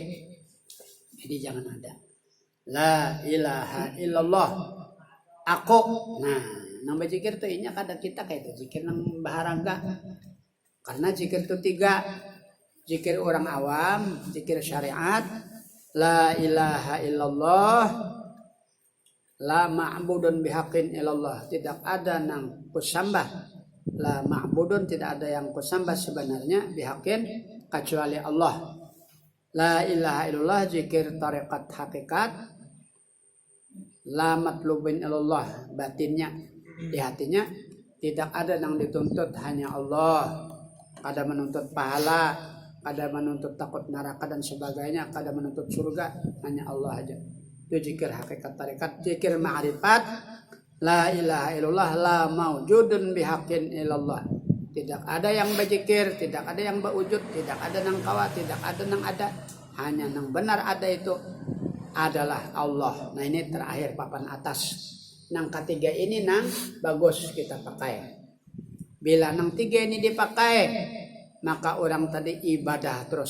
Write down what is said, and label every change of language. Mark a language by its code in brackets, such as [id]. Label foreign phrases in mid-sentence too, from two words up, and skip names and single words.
[bjn] Jadi jangan ada. [ar] لا إله إلا الله. [bjn] Aku. Nah, nang berzikir tuh inya kada kita kayak itu zikir nang baharangga. Karena zikir itu 3. Zikir orang awam, zikir syariat, [ar] لا إله إلا الله، لا معبود بحق إلا الله. [bjn] Tidak ada nang kusambah. [ar] لا معبود [bjn] tidak ada yang kusambah sebenarnya bihaqqin kecuali Allah. [ar] لا إله إلا الله [bjn] zikir tarekat hakikat. [ar] لا مطلوب إلا الله [bjn] batinnya di hatinya tidak ada yang dituntut hanya Allah. Kada menuntut pahala, kada menuntut takut neraka dan sebagainya, kada menuntut surga, hanya Allah aja. Itu zikir hakikat tarekat, zikir ma'rifat. [ar] لا إله إلا الله لا موجود بحق إلا الله. [bjn] Tidak ada yang berzikir, tidak ada yang berwujud, tidak ada nang kawa, tidak ada nang ada. Hanya nang benar ada itu adalah Allah. Nah ini terakhir papan atas. Nang ketiga ini nang bagus kita pakai. Bila nang 3 ini dipakai, maka orang tadi ibadah terus.